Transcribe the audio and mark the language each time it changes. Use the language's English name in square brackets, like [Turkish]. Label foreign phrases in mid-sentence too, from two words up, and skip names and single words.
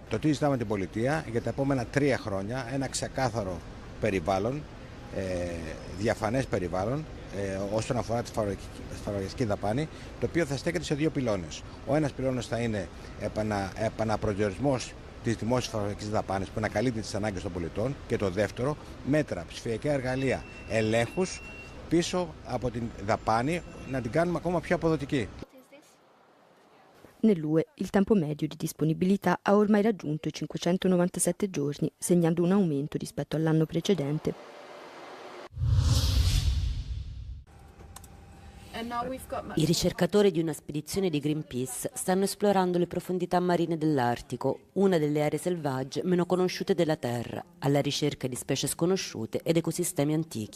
[Greek] Το τι ζητάμε την πολιτεία για τα επόμενα 3 χρόνια, ένα ξεκάθαρο περιβάλλον, διαφανές περιβάλλον, όσον αφορά τη φαρμακευτική δαπάνη, το οποίο θα στέκεται σε 2 πυλώνες. Ο ένας πυλώνας θα είναι επαναπροσδιορισμός της δημόσιας φαρμακευτικής δαπάνης που να καλύπτει τις ανάγκες των πολιτών, και το δεύτερο, μέτρα, ψηφιακά εργαλεία, ελέγχους πίσω από την δαπάνη, να την κάνουμε ακόμα πιο αποδοτική. [Italian] Nell'UE il tempo medio di disponibilità ha ormai raggiunto i 597 giorni, segnando un aumento rispetto all'anno precedente. I ricercatori di una spedizione di Greenpeace stanno esplorando le profondità marine dell'Artico, una delle aree selvagge meno conosciute della Terra, alla ricerca di specie sconosciute ed ecosistemi antichi.